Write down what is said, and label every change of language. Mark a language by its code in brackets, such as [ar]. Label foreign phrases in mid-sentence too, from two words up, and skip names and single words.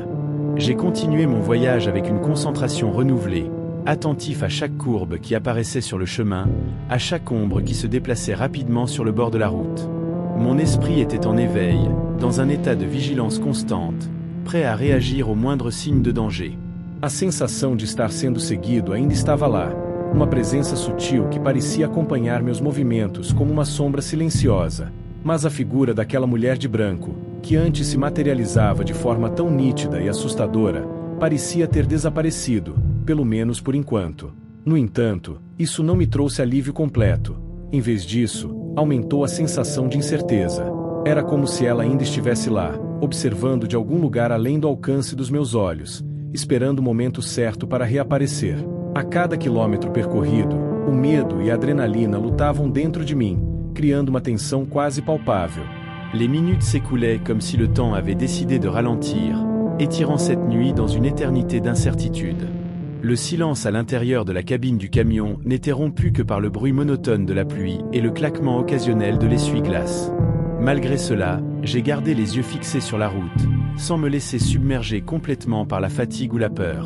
[fr] J'ai continué mon voyage avec une concentration renouvelée, attentif à chaque courbe qui apparaissait sur le chemin, à chaque ombre qui se déplaçait rapidement sur le bord de la route. Mon esprit était en éveil, dans un état de vigilance constante, prêt à réagir au moindre signe de danger. [pt] A sensação de estar sendo seguido ainda estava lá, uma presença sutil que parecia acompanhar meus movimentos como uma sombra silenciosa. Mas a figura daquela mulher de branco, que antes se materializava de forma tão nítida e assustadora, parecia ter desaparecido, pelo menos por enquanto. No entanto, isso não me trouxe alívio completo. Em vez disso, aumentou a sensação de incerteza. Era como se ela ainda estivesse lá, observando de algum lugar além do alcance dos meus olhos, esperando o momento certo para reaparecer. A cada quilômetro percorrido, o medo e a adrenalina lutavam dentro de mim, criando uma tensão quase palpável. [fr] Les minutes s'écoulaient comme si le temps avait décidé de ralentir, étirant cette nuit dans une éternité d'incertitude. Le silence à l'intérieur de la cabine du camion n'était rompu que par le bruit monotone de la pluie et le claquement occasionnel de l'essuie-glace. Malgré cela, j'ai gardé les yeux fixés sur la route, sans me laisser submerger complètement par la fatigue ou la peur.